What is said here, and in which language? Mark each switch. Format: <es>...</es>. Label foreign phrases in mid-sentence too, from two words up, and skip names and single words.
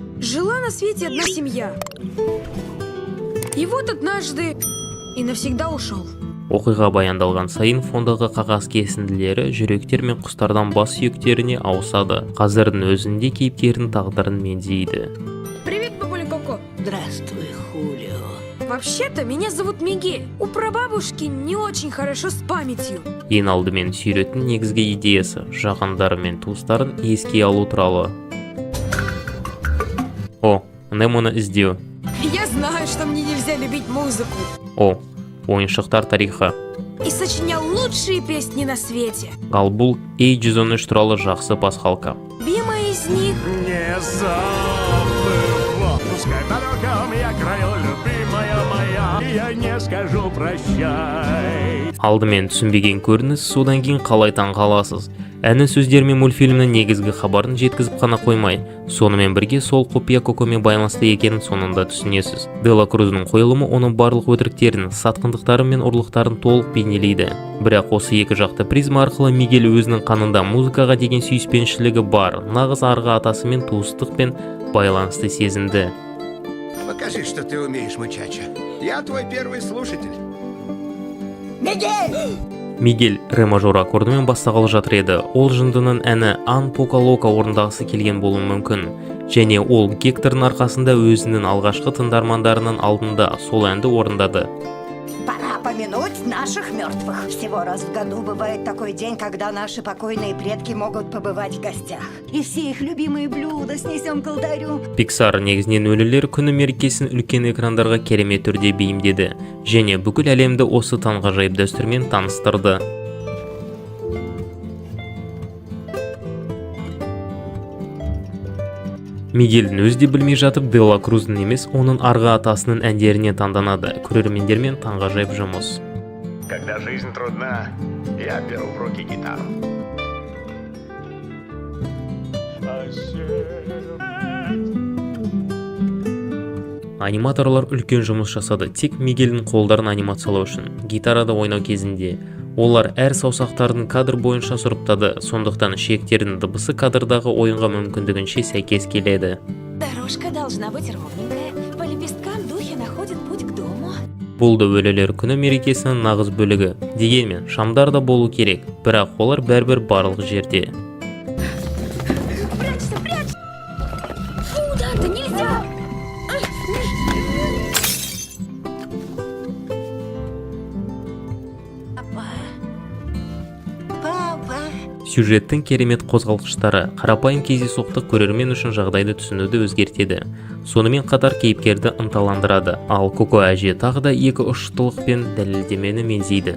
<ru>Жила на свете одна семья. И вот однажды и навсегда ушел.</ru> <kk>Оқиға баяндалған сайын фондағы қағаз кесінділері жүректер мен құстардан бас сүйектеріне ауысады. Қазірдің өзінде кейіпкердің тағдырын меңзейді.</kk> <ru>Привет, бабуля Коко. Здравствуй, Хулио. Вообще-то меня зовут Мигель. У прабабушки не очень хорошо с памятью.</ru> <kk>Ең алдымен сюжеттің негізгі идеясы жақындары мен туыстарын еске алу туралы. О, Немоны іздеу.</kk> <ru>Я знаю, что мне нельзя любить музыку.</ru> <kk>О, ойыншықтар тарихы.</kk> <ru>И сочинял лучшие песни на свете.</ru> <kk>Ал бұл A113 туралы жақсы пасхалка.</kk> <ru>Любимая из них... Не забыла, пускай дорогам я краю, любимая моя, и я не скажу прощай.</ru> <kk>Алдымен түсінбеген көрініс, содан кейін қалай таңғаласыз. Әні сөздер мен мультфильмнің негізгі хабарын жеткізіп қана қоймай, сонымен бірге сол құпия Кокомен байланысты екенін соңында түсінесіз. Дела Крузның қойылымы оның барлық өтіріктерін, сатқындықтары мен ұрлықтарын толық бейнелейді. Бірақ осы екі жақты призма арқылы Мигель өзінің қанында музыкаға деген сүйіспеншілігі бар, нағыз арғы атасымен туыстықпен байланысты сезінді.</kk> <ru>Покажи, что ты умеешь, мучача. Я твой первый слушатель.</ru> <kk>Мигель ре мажор аккордымен бастағалы жатыр еді. Ол жындының әні Ан Пока Лока орындағысы келген болуы мүмкін. Және ол Гектордың арқасында өзінің алғашқы тыңдармандарының алдында сол әнді орындады.</kk> <ru>Пора помянуть наших мертвых. Всего раз в году бывает такой день, когда наши покойные предки могут побывать в гостях. И все их любимые блюда снесем к алтарю.</ru> <kk>Pixar негізінен өлілер күні мерекесін үлкен экрандарға керемет түрде бейімдеді. Және бүкіл әлемді осы таңғажайып дәстүрмен таныстырды. Мигельдің өзде білмей жатып, Дела Круздің емес, оның арғы атасының әндеріне таңданады. Көрермендермен таңғажайып жұмыс.</kk> <ru>Когда жизнь трудна, я беру в руки гитару.</ru> <kk>Аниматорлар үлкен жұмыс жасады, тек Мигельдің қолдарын анимациялау үшін. Гитарада ойнау кезінде олар әр саусақтардың кадр бойынша сұрыптады, сондықтан ішектердің дыбысы кадрдағы ойынға мүмкіндігінше сәйкес келеді.</kk> <ru>Дорожка должна быть ровненькая. По лепесткам духи находят путь к дому.</ru> <kk>Бұл да өлілер күні мерекесінің нағыз бөлігі. Дегенмен, шамдар да болу керек, бірақ олар бәрбір барлық жерде.</kk> <ru>Прячься, прячься! Куда-то нельзя!</ru> <kk>Сюжеттің керемет қозғалғыштары, қарапайым кездейсоқтық көрермен үшін жағдайды түсінуді өзгертеді. Сонымен қатар кейіпкерді ынталандырады, ал Коко әже тағы да екі ұштылық пен дәлелдемені меңзейді.</kk>